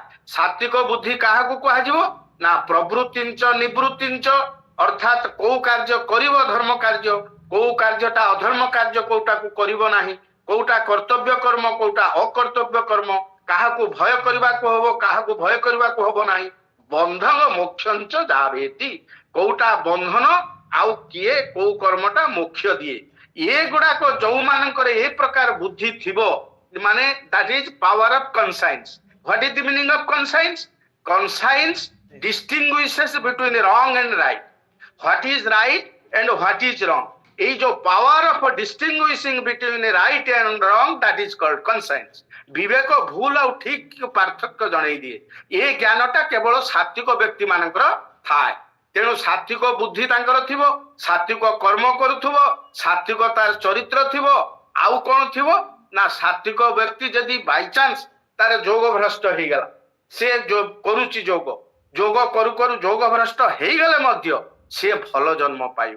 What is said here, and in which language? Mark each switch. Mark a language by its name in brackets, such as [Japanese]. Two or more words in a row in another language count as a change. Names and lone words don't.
[Odia] ସାତ୍ବିକ ବୁଦ୍ଧି କାହାକୁ କୁହାଯିବ ନା [Sanskrit] ପ୍ରବୃତ୍ତିଞ୍ଚ ନିବୃତ୍ତିଞ୍ଚ, [Odia] ଅର୍ଥାତ କୋଉ କାର୍ଯ୍ୟ କରିବ ଧର୍ମ କାର୍ଯ୍ୟ, କୋଉ କାର୍ଯ୍ୟଟା ଅଧର୍ମ କାର୍ଯ୍ୟ କୋଉଟାକୁ କରିବ ନାହିଁ, କୋଉଟା କର୍ତ୍ତବ୍ୟ କର୍ମ କୋଉଟା ଅକର୍ତ୍ତବ୍ୟ କର୍ମ, କାହାକୁ ଭୟ କରିବାକୁ ହବ କାହାକୁ ଭୟ କରିବାକୁ ହବ ନାହିଁ। [Sanskrit] ବନ୍ଧନ ମୋକ୍ଷଞ୍ଚ ଯାବେତି, [Odia] କୋଉଟା ବନ୍ଧନ ଆଉ କିଏ କୋଉ କର୍ମଟା ମୋକ୍ଷ ଦିଏ। ଏଗୁଡାକ ଯୋଉମାନଙ୍କର ଏ ପ୍ରକାର ବୁଦ୍ଧି ଥିବ, ମାନେ [English] that is power of conscience. What is the meaning of conscience? Conscience distinguishes between wrong and right. What is right and what is wrong. [Odia] ଏଇ ଯେ [English] power of distinguishing between right and wrong, that is called conscience. [Odia] ବିବେକ ଭୁଲ ଆଉ ଠିକ ପାର୍ଥକ୍ୟ ଜଣେଇ ଦିଏ। ଏ ଜ୍ଞାନଟା କେବଳ ସାତ୍ବିକ ବ୍ୟକ୍ତି ମାନଙ୍କର ଥାଏ। ତେଣୁ ସାତ୍ବିକ ବୁଦ୍ଧି ତାଙ୍କର ଥିବ, ସାତ୍ବିକ କର୍ମ କରୁଥିବ, ସାତ୍ବିକ ତାର ଚରିତ୍ର ଥିବ। ଆଉ କଣ ଥିବ ନା ସାତ୍ବିକ ବ୍ୟକ୍ତି ଯଦି ବାଇଚାନ୍ସ ତାର ଯୋଗ ଭ୍ରଷ୍ଟ ହେଇଗଲା, ସେ କରୁଛି ଯୋଗ, ଯୋଗ କରୁ କରୁ ଯୋଗ ଭ୍ରଷ୍ଟ ହେଇଗଲେ ମଧ୍ୟ ସେ ଭଲ ଜନ୍ମ ପାଇବ।